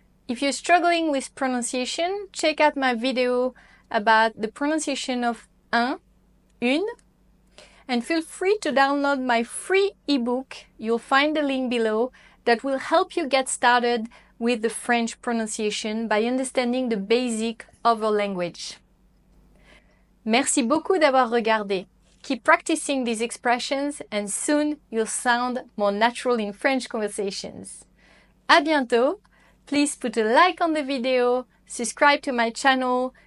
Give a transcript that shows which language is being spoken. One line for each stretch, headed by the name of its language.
English: If you're struggling with pronunciation, check out my video about the pronunciation of un, une, and feel free to download my free ebook. You'll find the link below that will help you get started with the French pronunciation by understanding the basic of our language.
French: Merci beaucoup d'avoir regardé.
English: Keep practicing these expressions and soon you'll sound more natural in French conversations.
French: À bientôt.
English: Please put a like on the video, subscribe to my channel.